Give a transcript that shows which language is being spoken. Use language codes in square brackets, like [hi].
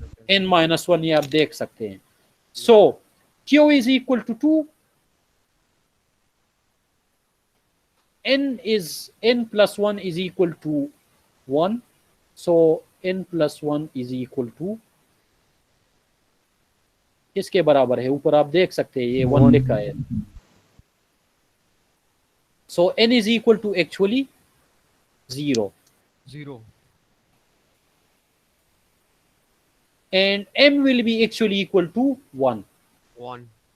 [en] N-1 [hi] ये आप देख सकते हैं. [en] So Q is equal to 2. N+1 is equal to 1. So N+1 is equal to, [hi] किसके बराबर है? ऊपर आप देख सकते हैं ये 1 लिखा है. [en] So N is equal to actually 0. 0. And M will be actually equal to 1. 1.